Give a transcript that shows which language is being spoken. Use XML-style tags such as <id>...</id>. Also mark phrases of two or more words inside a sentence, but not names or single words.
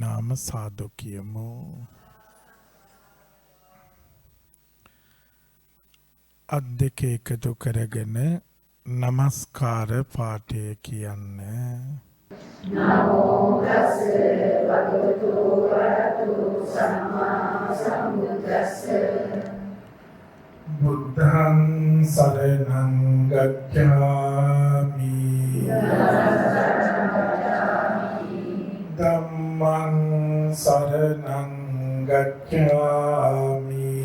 <si>සාදු කියමු. අත් දෙක එකතු කරගෙන නමස්කාර පාඨය කියන්න.</si> <pi>නමෝ තස්ස භගවතු වරහතු සම්මා සම්බුද්දස්ස බුද්ධං සරණං ගච්ඡාමි ධම්මං සරණං ගච්ඡාමි</pi>